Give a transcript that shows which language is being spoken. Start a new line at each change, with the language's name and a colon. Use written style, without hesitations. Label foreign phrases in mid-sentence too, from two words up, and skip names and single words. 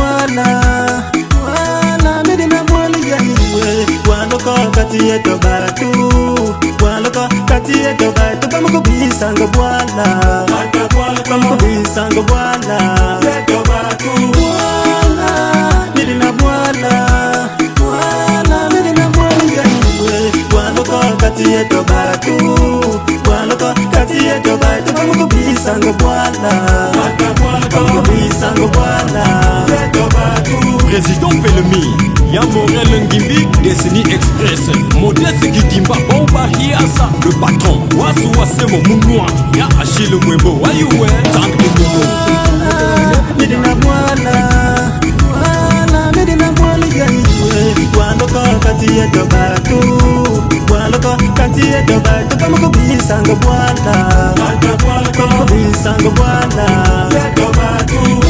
Kongo: wala medina mwali ya iwe waloko kati yeto batu waloko kati yeto batu bamukubisa ngo bwala bamukubisa ngo bwala yeto batu wala medina medina mwali ya iwe waloko kati yeto batu waloko kati yeto batu bamukubisa ngo bwala bamukubisa ngo bwala yeto batu.
French: Président Pelemi, Y'a Morel Ngimbi, Destiny Express, Modeste Kidimba, Bomba Hiasa, le patron, Wasu Wasemo Mounoua, Y'a Achille Mwebo, Wayoué, Tank Mouno.
Kongo: Medina Mwala, Medina Mwala Yaiwe, Waloko Kati Yeto Batu, Waloko Kati Yeto Batu, Bamukubisa ngo bwala, Bamukubisa ngo bwala, Yeto Batu,